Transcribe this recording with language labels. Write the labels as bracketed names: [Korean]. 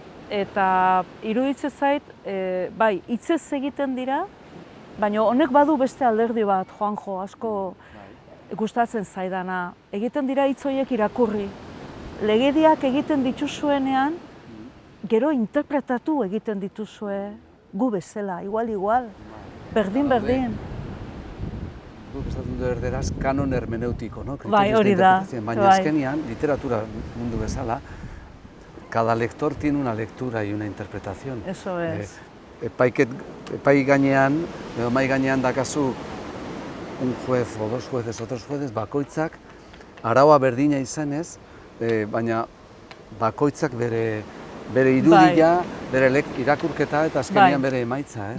[Basque] Eta iruditzen zait, hitzez egiten dira, baina honek badu beste alderdi bat, Juanjo, asko gustatzen zaidana. Egiten dira hitz horiek irakurri. Legediak egiten dituzuenean, gero interpretatu egiten dituzue gu bezala, igual, berdin. Guk esaten du erderaz kanon hermeneutiko, no? Hori da. Baina azkenean, literatura mundu bezala, [Spanish] cada lector tiene una lectura y una interpretación. Eso es. [Basque] Epai gainean, edo mai gainean dakazu [Spanish] un juez o dos jueces, otros jueces, [Basque] bakoitzak araua berdina izanez, baina bakoitzak bere irudia, bere irakurketa eta azkenean bere emaitza, ez?